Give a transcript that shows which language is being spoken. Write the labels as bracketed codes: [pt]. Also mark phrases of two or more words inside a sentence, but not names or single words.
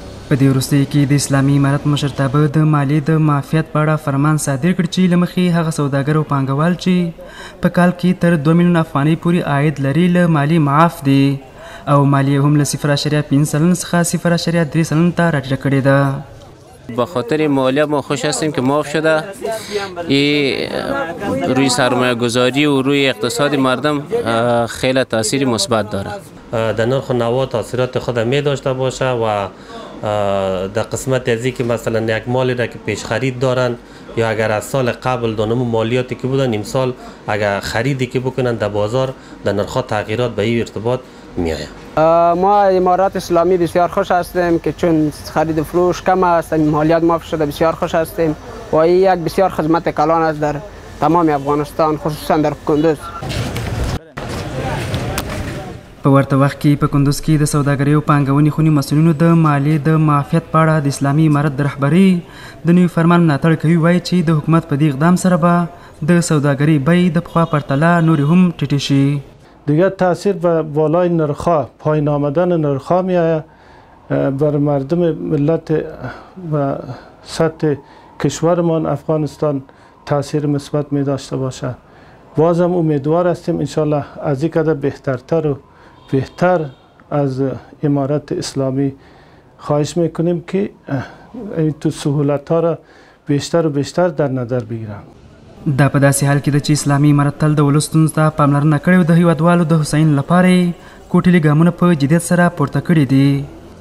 [ps] په دې وروستیو کې د اسلامي امارت مشرتابه د مالیې د معافیت په اړه فرمان صادر کړ چې له مخې هغه سوداګر او پانګوال چې په کال کې تر 2 میلیون افغانۍ پورې عاید لري له مالیې معاف دي او مالیه هم له 0.5 سلن څخه 0.3 سلن ته راټیټه کړې ده. [fa] به خاطر مالیه ما خوش هستیم که معاف شده. این روی سرمایه گذاری و روی اقتصاد مردم خیلی تاثیر مثبت داره. در نرخ و نوا تاثیرات خود می داشته باشه و در قسمت از که مثلا یک مالی را که پیش خرید دارن یا اگر از سال قبل دانم مالیاتی که بودن امسال اگر خریدی که بکنن در بازار در نرخ تغییرات به این ارتباط می آید. ما امارات اسلامی بسیار خوش هستیم که چون خرید فروش کم است، مالیات معاف شده، بسیار خوش هستیم و این یک بسیار خدمت کلان است در تمام افغانستان، خصوصا در کندوز. [ps] په ورته وخت کې په کندوز کې د سوداګرۍ او پانګونې خونې مسؤلینو د مالیې د معافیت په اړه د اسلامي امارت د رهبرۍ د نوي فرمان ملاتړ کوي. وایي چې د حکومت په دې اقدام سره به د سوداګرۍ بیې د پخوا پرتله نورې هم ټیټې شي. [fa] دیگر تاثیر به بالای نرخ‌ها، پایین آمدن نرخ‌ها می‌آید بر مردم ملت و سطح کشورمان افغانستان تاثیر مثبت می داشته باشد. بازم امیدوار هستیم انشالله از این قدر بهترتر و بهتر از امارت اسلامی خواهش میکنیم که این تو سهولت‌ها را بیشتر و بیشتر در نظر بگیرند. [ps] دا په داسې حال کې ده چې اسلامي امارت تل د ولس ستونزو ته پاملرنه کړې او د هیوادوالو د هوساینې لپاره یې کوټلي ګامونه په جدیت سره پورته کړي دي.